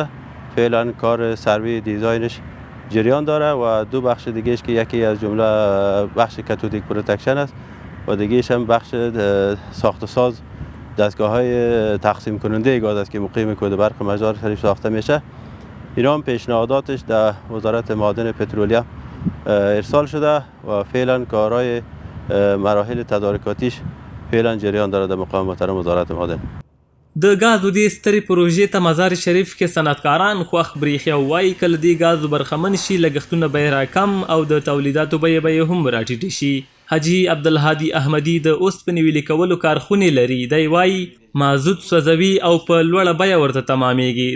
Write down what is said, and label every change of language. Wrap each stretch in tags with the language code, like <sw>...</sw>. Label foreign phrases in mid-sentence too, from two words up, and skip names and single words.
<fa>فعلا کار</fa> <en>survey designش</en> <fa>جریان داره و 2 بخش دیگهش که یکی از جمله بخش</fa> <en>cathodic protection</en> <fa>است و دیگهش هم بخش ساخت و ساز دستگاه‌های تقسیم کننده گاز است که مقیم کود برق مزار شریف ساخته میشه. اینا هم پیشنهاداتش در وزارت معادن پترولیم ارسال شده و فعلا کارهای مراحل تدارکاتیش فعلا جریان داره در مقام محترم وزارت معادن.</fa> <ps>د ګازو دې سترې پروژې ته مزار شریف کې صنعتکاران خوښ بریښي او وایي کله دې ګازو برخمن شي لګښتونه به یې راکم او د تولیداتو بیې به یې هم راټیټې شي. حاجي عبدالهادي احمدي د اوسپنې ویلې کولو کارخونې لري. دی وایي مازوت سوځوي او په لوړه بیه ورته تمامیږي.</ps>